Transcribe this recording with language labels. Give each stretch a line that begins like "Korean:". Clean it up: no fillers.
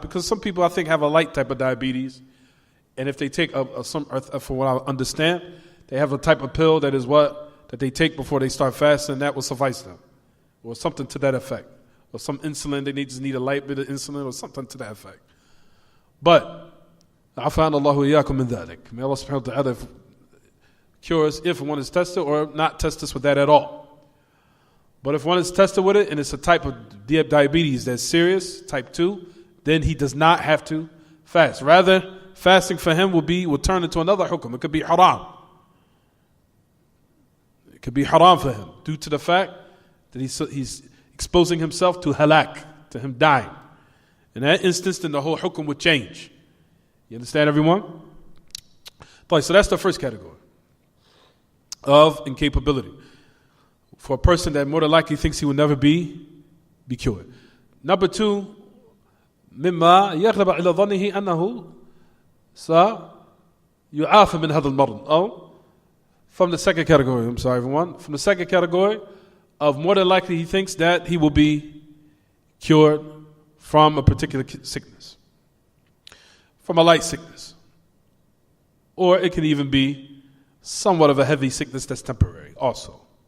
English: Because some people, I think, have a light type of diabetes. And if they take from what I understand, they have a type of pill that is what? That they take before they start fasting, that will suffice them. Or something to that effect. Or some insulin, they just need a light bit of insulin or something to that effect.
Arabic: But, عَفَانَ اللَّهُ إِيَّاكُمْ مِنْ ذَلِكَ.
English: May Allah subhanahu wa ta'ala cure us if one is tested or not test us with that at all. But if one is tested with it and it's a type of diabetes that's serious, type 2, then he does not have to fast. Rather, fasting for him will turn into another hukum. It could be haram. It could be haram for him due to the fact that he's exposing himself to halak, to him dying. In that instance, then the whole hukum would change. You understand, everyone? So that's the first category of incapability. For a person that more than likely thinks he will never be cured. Number 2,
Arabic: مما يغلب على ظنه أنه سيعافى من هذا المرض.
English: Oh, from the second category, I'm sorry everyone, from the second category of more than likely he thinks that he will be cured from a particular sickness. From a light sickness. Or it can even be somewhat of a heavy sickness that's temporary also.